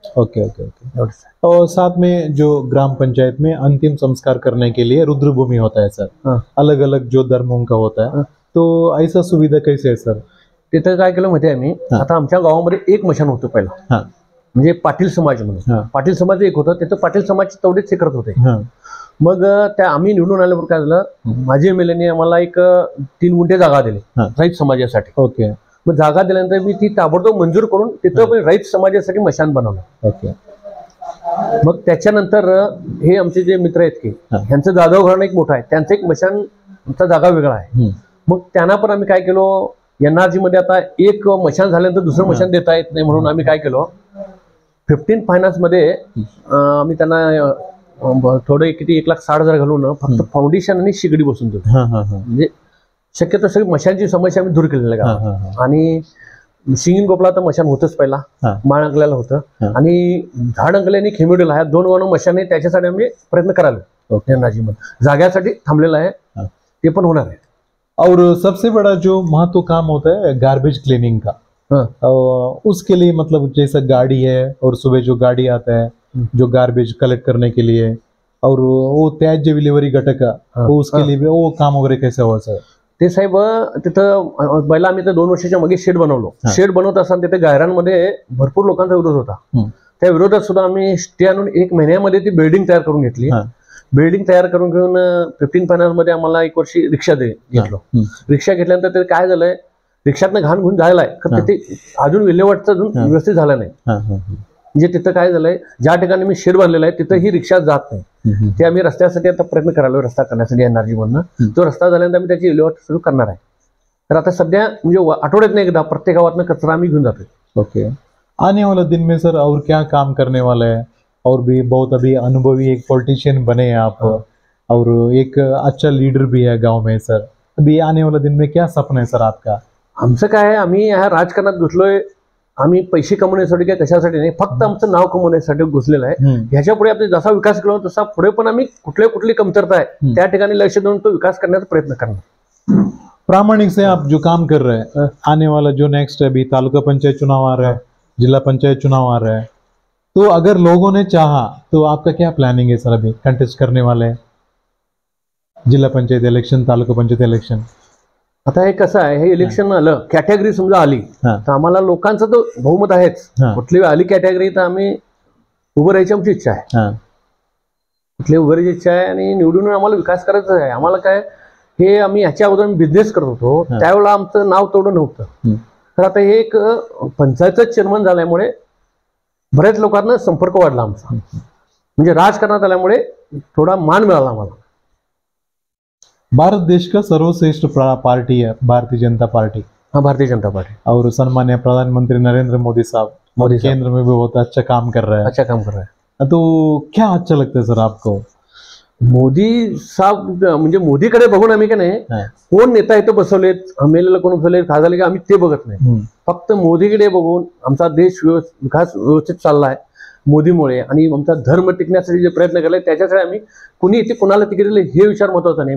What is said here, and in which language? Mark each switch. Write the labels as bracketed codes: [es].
[en] Okay okay okay. [hi] और साथ में जो ग्राम पंचायत में अंतिम संस्कार करने के लिए रुद्रभूमि होता है सर, अलग अलग जो धर्मों का होता है, तो ऐसा सुविधा कैसे है सर? [mr] तिथं काय केलं माहिती आहे आम्ही, आता आमच्या गावामध्ये एक मशान होतं पहिला, म्हणजे पाटील समाज म्हणून. पाटील समाज एक होतं, तिथं पाटील समाज तेवढेच हे करत होते. मग त्या आम्ही निवडून आल्यावर काय झालं, माझे एमएलएने आम्हाला एक 3 गुंठे जागा दिली रईत समाजासाठी. [en] Okay. [mr] मग जागा दिल्यानंतर मी ती ताबडतोब मंजूर करून तिथं रईत समाजासाठी मशान बनवलं. [en] Okay. [mr] मग त्याच्यानंतर हे आमचे जे मित्र आहेत की ह्यांचं जाधव घराणं एक मोठं आहे, त्यांचं एक मशानचा जागा वेगळा आहे. मग त्यांना पण आम्ही काय केलो, NRG मध्ये आता एक मशान झाल्यानंतर दुसरं मशान देता येत नाही म्हणून आम्ही काय केलो, 15 फायनान्स मध्ये आम्ही त्यांना थोडे किती 1,60,000 घालून फक्त फाउंडेशन आणि शिगडी बसून दिली. म्हणजे शक्यतो सगळी मशानची समस्या आम्ही दूर केलेली आहे. आणि शिंगीन गोपला तर मशान होतच पहिला, माळ अंकल्याला होतं आणि झाड अंकल्याने खेमिडीला ह्या 2 वन मशान आहे, त्याच्यासाठी आम्ही प्रयत्न करायला NRG मध्ये जाग्यासाठी थांबलेला आहे, ते पण होणार आहे. [hi] और सबसे बड़ा जो महत्व काम होता है गार्बेज क्लीनिंग का, उसके लिए मतलब जैसा गाड़ी है और सुबह जो गाड़ी आता है जो गार्बेज कलेक्ट करने के लिए, और वो त्याज्य विलेवारी घटक तो उसके लिए भी वो काम वगैरह कैसे हुआ सर? [mr] ते साहेब तिथं पहिला आम्ही 2 वर्षाच्या मागे शेड बनवलो. शेड बनवत असताना तिथे गायरांमध्ये भरपूर लोकांचा विरोध होता. त्या विरोधात सुद्धा आम्ही स्टे आणून 1 महिन्यामध्ये ती बिल्डिंग तयार करून घेतली. बिल्डिंग तयार करून घेऊन 15 फायनान्स मध्ये आम्हाला 1 वर्षी रिक्षा घेतलो. रिक्षा घेतल्यानंतर ते काय झालंय, रिक्षातनं घाण घेऊन जायलाय, तिथे अजून विल्हेवाटचं अजून व्यवस्थित झालं नाही. म्हणजे तिथं काय झालंय, ज्या ठिकाणी मी शेड बांधलेला आहे तिथं ही रिक्षा जात नाही. ते आम्ही रस्त्यासाठी आता प्रयत्न करायला, रस्ता करण्यासाठी NRG मधनं. तो रस्ता झाल्यानंतर आम्ही त्याची विल्हेवाट सुरू करणार आहे. तर आता सध्या म्हणजे आठवड्यातनं एकदा प्रत्येक गावातनं कचरा आम्ही घेऊन जातो. [en] Okay. [hi] आने वाला दिन में सर और क्या काम करने वाला है? और भी बहुत अभी अनुभवी एक पॉलिटिशियन बने हैं आप, और एक अच्छा लीडर भी है गांव में सर. अभी आने वाला दिन में क्या सपना है सर आपका? [mr] आमचं काय आहे, आम्ही ह्या राजकारणात घुसलोय, आम्ही पैसे कमवण्यासाठी काय कशासाठी नाही, फक्त आमचं नाव कमवण्यासाठी घुसलेलं आहे. ह्याच्या पुढे आपण जसा विकास केला तसा पुढे पण आम्ही कुठली कमतरता आहे त्या ठिकाणी लक्ष देऊन तो विकास करण्याचा प्रयत्न करणार. [hi] प्रामाणिक से आप जो काम कर रहे हैं, आने वाला जो नेक्स्ट अभी तालुका पंचायत चुनाव आ रहा है, जिला पंचायत चुनाव आ रहा है, तो अगर लोगों ने चाहा तो आपका क्या प्लानिंग है सर? अभी कंटेस्ट करने वाले हैं [mr] जिल्हा पंचायत इलेक्शन, तालुका पंचायत इलेक्शन. आता हे कसं आहे, हे इलेक्शन आलं, कॅटेगरी समजा आली हा. तर आम्हाला लोकांचं तर बहुमत आहेच. हा. कुठली आली कॅटेगरी तर आम्ही उभं राहायची आमची इच्छा आहे. हा. कुठली उभं राहायची इच्छा आहे आणि निवडून आम्हाला विकास करायचा आहे. आम्हाला काय, हे आम्ही ह्याच्या अगोदर बिझनेस करत होतो, हा. त्यावेळेला आमचं नाव तेवढं नव्हतं. तर आता हे एक पंचायतच चेअरमन झाल्यामुळे बऱ्याच लोकांना संपर्क वाढला आमचा, म्हणजे राजकारणात आल्यामुळे थोडा मान मिळाला आम्हाला. [hi] भारत देश का सर्वश्रेष्ठ पार्टी है भारतीय जनता पार्टी, हाँ भारतीय जनता पार्टी, और सम्मान्य प्रधानमंत्री नरेंद्र मोदी साहब केंद्र में भी बहुत अच्छा काम कर रहे हैं. अच्छा काम कर रहा है. तो क्या अच्छा लगता है सर आपको? [mr] मोदी साहेब म्हणजे मोदीकडे बघून आम्ही का नाही, हा. कोण नेता इथं बसवलेत, एमएलएला कोण बसवले, खासदार की आम्ही ते बघत नाही. फक्त मोदीकडे बघून आमचा देश विकास व्यवस्थित चाललाय मोदीमुळे, आणि आमचा धर्म टिकण्यासाठी जे प्रयत्न केले त्याच्यासाठी आम्ही कुणी इथे कुणाला तिकीट दिले हे विचार महत्वाचा नाही.